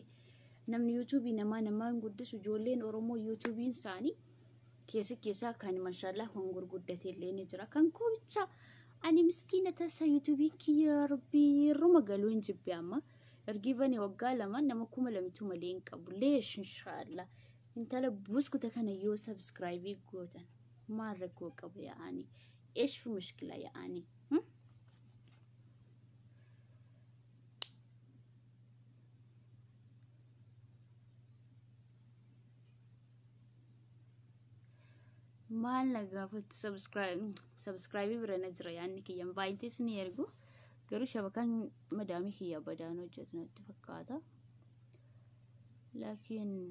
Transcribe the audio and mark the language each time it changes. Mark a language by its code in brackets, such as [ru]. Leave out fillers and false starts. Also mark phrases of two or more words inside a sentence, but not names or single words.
[om] Namni YouTube namaa hin guddisu. Ijoolleen Oromoo YouTube isaanii keessaa kan mashallah kan gurguddatee illee ni jira. Kan qoricha ani miskiina tasa YouTube kiyya rabbii ruma galuun jibbe amma ergibani waggaa lama nama 200 malee hin qabu [ar] ليش إن شاء الله [om] intala buskuta kana yoo subscribe gootan maal rakkoo qabu yaani [ar] ايش في مشكلة يعني [om] maal nagaafatu subscribe birana jira yaani kiyyan baay'intis ni ergu garuu shabakaan madaamii kiyya badaan hojjetu natti fakkaata laakiin